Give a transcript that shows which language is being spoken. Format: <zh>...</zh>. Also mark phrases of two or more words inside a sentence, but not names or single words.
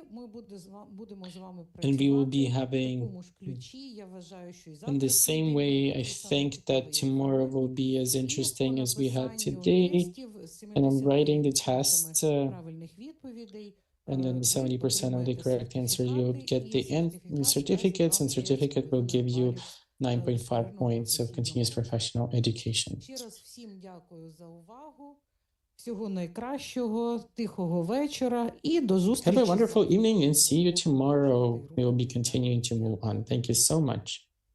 <en>And we will be having, in the same way, I think that tomorrow will be as interesting as we had today. And I'm writing the test, and then 70% of the correct answer, you'll get the certificates, and certificate will give you 9.5 points of continuous professional education.</en> <uk>Ще раз всім дякую за увагу. Всього найкращого, тихого вечора і до зустрічі.</uk> <en>Have a wonderful evening and see you tomorrow. We will be continuing to move on. Thank you so much.</en>